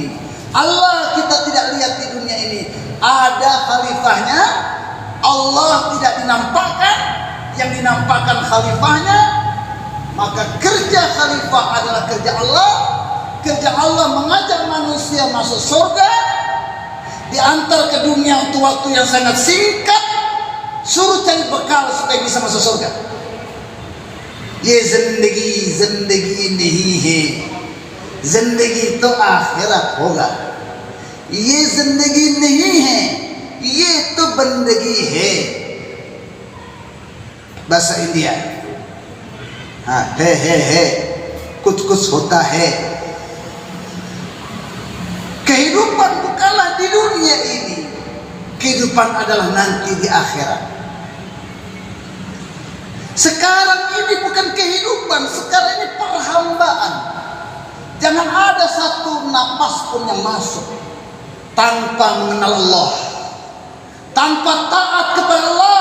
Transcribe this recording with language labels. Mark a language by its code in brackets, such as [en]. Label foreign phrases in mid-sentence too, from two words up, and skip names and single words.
[id] Allah kita tidak lihat di dunia ini. Ada khalifahnya, Allah tidak dinampakkan, yang dinampakkan khalifahnya. Maka kerja khalifah adalah kerja Allah. Kerja Allah mengajak manusia masuk surga, diantar ke dunia untuk waktu yang sangat singkat, suruh cari bekal supaya bisa masuk surga. [hi] ये ज़िंदगी नहीं है, ज़िंदगी तो आख़िरत होगा. ये ज़िंदगी नहीं है, ये तो बंदगी है. [id] Bahasa India. [hi] है कुछ होता है. [id] Kehidupan bukanlah di dunia ini, kehidupan adalah nanti di akhirat. Sekarang ini bukan kehidupan, sekarang ini perhambaan. Jangan ada satu napas pun yang masuk tanpa mengenal Allah, tanpa taat kepada Allah.